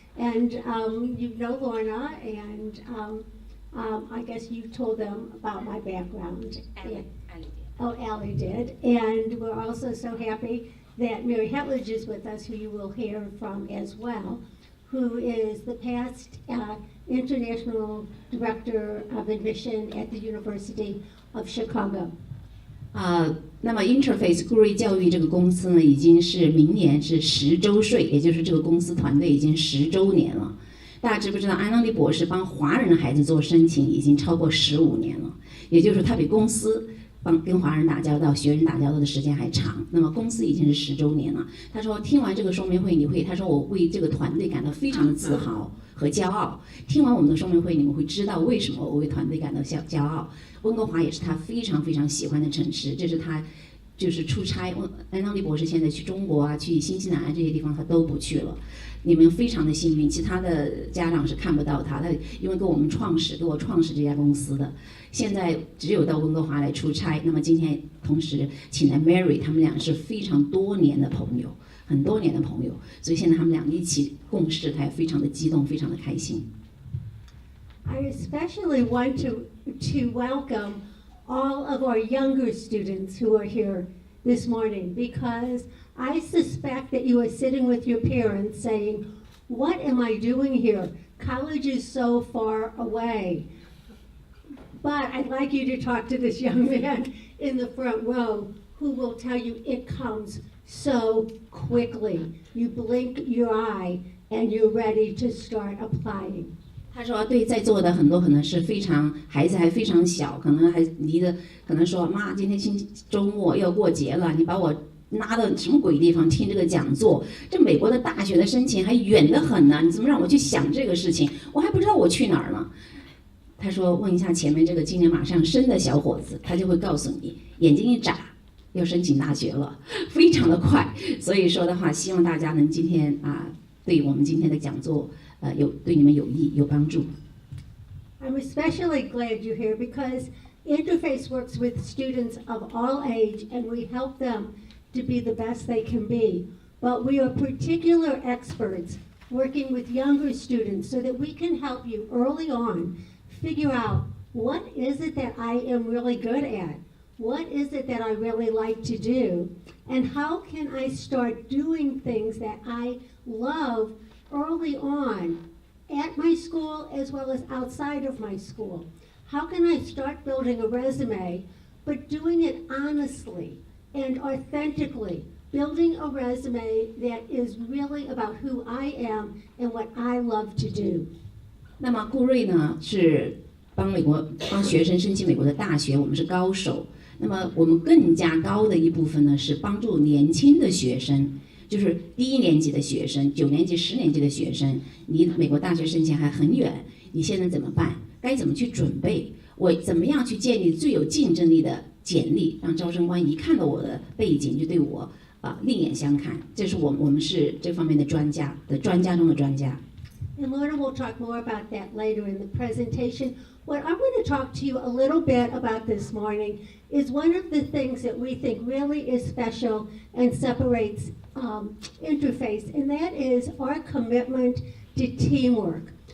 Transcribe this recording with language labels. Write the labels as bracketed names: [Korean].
[English] And you know Lorna, and I guess you told them about my background. Annalee did. And we're also so happy that Mary Hetledge is with us, who you will hear from as well, who is the past International Director of Admission at the University of Chicago. [Chinese] 那么 Interface 顾瑞教育这个公司呢，已经是明年是10周岁，也就是这个公司团队已经10周年了。大家知不知道安东尼博士帮华人的孩子做申请已经超过15年了，也就是他比公司跟华人打交道、学人打交道的时间还长。那么公司已经是10周年了。他说听完这个说明会，他说我为这个团队感到非常的自豪和骄傲。听完我们的说明会，你们会知道为什么我为团队感到骄傲。温哥华也是他非常非常喜欢的城市，这是他就是出差。安东尼博士现在去中国啊、去新西兰啊这些地方他都不去了。你们非常的幸运，其他的家长是看不到他，因为给我创始这家公司的，现在只有到温哥华来出差。那么今天同时请来 Mary， 他们俩是非常多年的朋友，很多年的朋友，所以现在他们俩一起共事，他也非常的激动，非常的开心。 [English] I especially want to welcome all of our younger students who are here this morning, because I suspect that you are sitting with your parents saying, what am I doing here? college is so far away. But I'd like you to talk to this young man in the front row who will tell you it comes so quickly. You blink your eye and you're ready to start applying. [Chinese] 他说对在座的很多可能是非常孩子还非常小，可能还离的可能说妈今天周末要过节了，你把我拉到什么鬼地方听这个讲座？这美国的大学的申请还远得很呢，你怎么让我去想这个事情？我还不知道我去哪儿呢。他说问一下前面这个今年马上生的小伙子，他就会告诉你，眼睛一眨要申请大学了，非常的快。所以说的话，希望大家能今天对我们今天的讲座对你们有益有帮助。 [English] I'm especially glad you're here because Interface works with students of all age and we help them to be the best they can be. But we are particular experts working with younger students so that we can help you early on figure out what is it that I am really good at? What is it that I really like to do? And how can I start doing things that I love early on at my school as well as outside of my school? How can I start building a resume, but doing it honestly and authentically, building a resume that is really about who I am and what I love to do. [Chinese] 那么顾瑞呢是帮学生申请美国的大学，我们是高手。那么我们更加高的一部分呢是帮助年轻的学生，就是1年级的学生、9年级、10年级的学生，离美国大学申请还很远，你现在怎么办？该怎么去准备？我怎么样去建立最有竞争力的简历，让招生官一看到我的背景就对我另眼相看？这是我们是这方面的专家中的专家。 [English] And Lorna will talk more about that later in the presentation. What I want to talk to you a little bit about this morning is one of the things that we think really is special and separates Interface, and that is our commitment to teamwork.